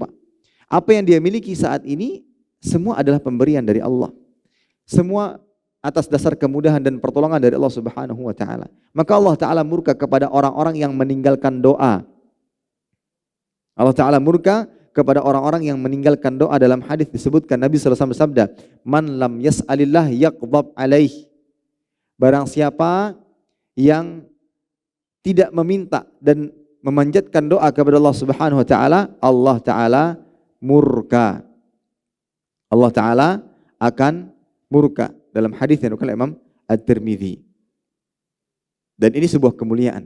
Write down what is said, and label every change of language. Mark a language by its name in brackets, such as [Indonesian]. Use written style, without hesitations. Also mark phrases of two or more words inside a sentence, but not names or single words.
[Indonesian] Apa yang dia miliki saat ini semua adalah pemberian dari Allah. Semua atas dasar kemudahan dan pertolongan dari Allah [Arabic] سبحانه و تعالى. [Indonesian] Maka Allah Ta'ala murka kepada orang-orang yang meninggalkan doa. Allah Ta'ala murka kepada orang-orang yang meninggalkan doa. Dalam hadis disebutkan Nabi SAW bersabda, [Arabic] "من لم يسأل الله يغضب عليه." [Indonesian] Barang siapa yang tidak meminta dan memanjatkan doa kepada Allah [Arabic] سبحانه و تعالى, [Indonesian] Allah Ta'ala murka. Allah Ta'ala akan murka. Dalam hadis yang dikatakan Imam At-Tirmidzi. Dan ini sebuah kemuliaan.